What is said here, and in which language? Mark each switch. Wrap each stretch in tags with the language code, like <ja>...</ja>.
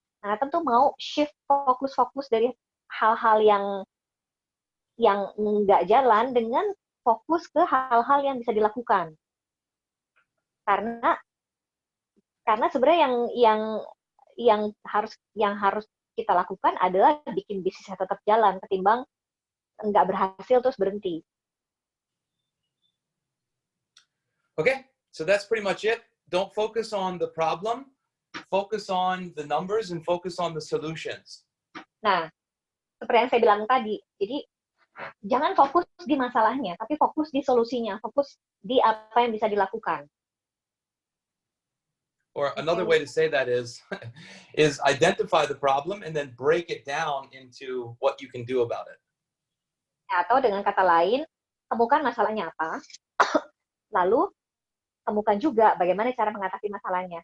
<id>Nah, tentu mau shift fokus dari hal-hal yang nggak jalan dengan fokus ke hal-hal yang bisa dilakukan. Karena sebenarnya yang harus kita lakukan adalah bikin bisnisnya tetap jalan ketimbang nggak berhasil terus berhenti.</id> <en>Okay, so that's pretty much it. Don't focus on the problem, focus on the numbers and focus on the solutions.</en> <id>Nah, seperti yang saya bilang tadi, jadi Jangan fokus di masalahnya, tapi fokus di solusinya, fokus di apa yang bisa dilakukan.</id> <en>Or another way to say that is, is identify the problem and then break it down into what you can do about it.</en> <id>Atau dengan kata lain, temukan masalahnya apa, lalu temukan juga bagaimana cara mengatasi masalahnya.</id>